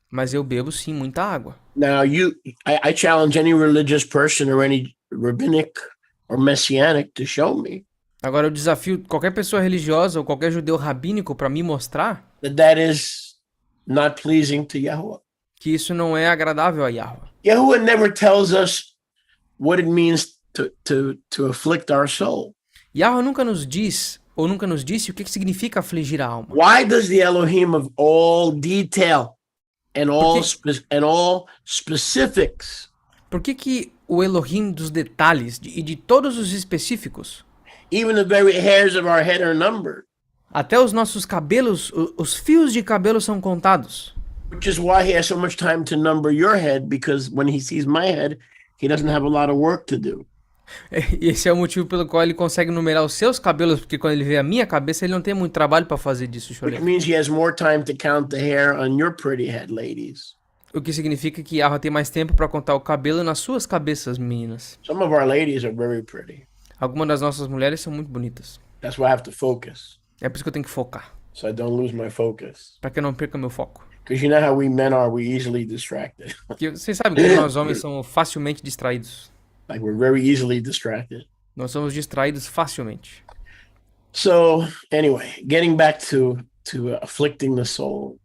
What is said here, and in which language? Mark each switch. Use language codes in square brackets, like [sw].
[pt] mas eu bebo sim muita água. [en] Now I challenge any religious person or any rabbinic or messianic to show me [pt] Agora eu desafio qualquer pessoa religiosa ou qualquer judeu rabínico para me mostrar [en] that is not pleasing to Yahuwah. [pt] que isso não é agradável a Yahweh. [en] Yahuwah never tells us what it means to afflict our soul. [pt] Yahweh nunca nos diz ou nunca nos disse o que significa afligir a alma. [en] Why does the Elohim of all detail and all specifics, [pt] Por que o Elohim dos detalhes e de todos os específicos, [en] even the very hairs of our head are numbered? [pt] até os nossos cabelos, os fios de cabelo são contados? [en] Which is why he has so much time to number your head, because when he sees my head, he doesn't have a lot of work to do. [pt] E esse é o motivo pelo qual ele consegue numerar os seus cabelos, porque quando ele vê a minha cabeça, ele não tem muito trabalho para fazer disso, [en] Which [pt] Chorei. [en] means he has more time to count the hair on your pretty head, ladies. [pt] O que significa que Yahweh tem mais tempo para contar o cabelo nas suas cabeças, meninas. [en] Some of our ladies are very pretty. [pt] Algumas das nossas mulheres são muito bonitas. [en] That's why I have to focus, [pt] É por isso que eu tenho que focar, [en] so I don't lose my focus. [pt] para que eu não perca meu foco. [en] Because you know how we men are, we easily distracted. [pt] Porque vocês sabem que nós homens somos facilmente distraídos. [en] Like we're very easily distracted. [pt] Nós somos distraídos facilmente. [en] So anyway, getting back to afflicting the soul.